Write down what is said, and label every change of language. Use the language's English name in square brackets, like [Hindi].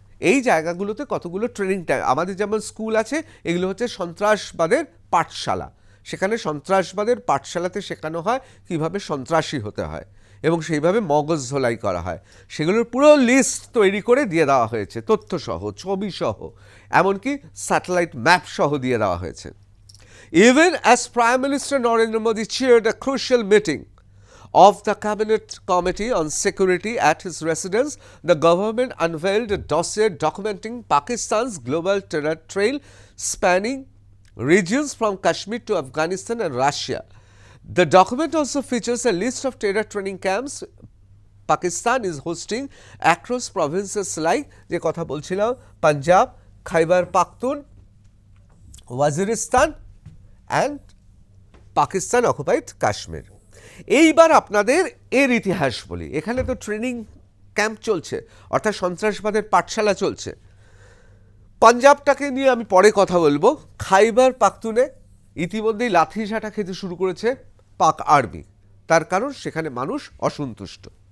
[Bangla] এই জায়গাগুলোতে কতগুলো ট্রেনিং ট্যাঙ্ক, আমাদের যেমন স্কুল আছে, এগুলো হচ্ছে সন্ত্রাসবাদের পাঠশালা। সেখানে সন্ত্রাসবাদের পাঠশালাতে শেখানো হয় কিভাবে সন্ত্রাসী হতে হয় এবং সেইভাবে মগজ ধোলাই করা হয়। সেগুলোর পুরো লিস্ট তৈরি করে দিয়ে দেওয়া হয়েছে, তথ্যসহ, ছবিসহ, এমনকি স্যাটেলাইট ম্যাপ সহ দিয়ে দেওয়া হয়েছে। [English] Even as Prime Minister Narendra Modi chaired a crucial meeting of the Cabinet Committee on Security at his residence, the government unveiled a dossier documenting Pakistan's global terror trail spanning regions from Kashmir to Afghanistan and Russia. The document also features a list of terror training camps Pakistan is hosting across provinces like, [Bangla] যে কথা বলছিলাম, [English] Punjab, Khyber Pakhtun, Waziristan and Pakistan occupied Kashmir. [Bangla] এইবার আপনাদের এর ইতিহাস বলি। এখানে তো ট্রেনিং ক্যাম্প চলছে, অর্থাৎ সন্ত্রাসবাদের পাঠশালা চলছে। পাঞ্জাবটাকে নিয়ে আমি পরে কথা বলবো। খাইবার পাখতুনে ইতিমধ্যেই লাঠিঝাঁটা খেতে শুরু করেছে পাক আর্মি, তার কারণ সেখানে মানুষ অসন্তুষ্ট।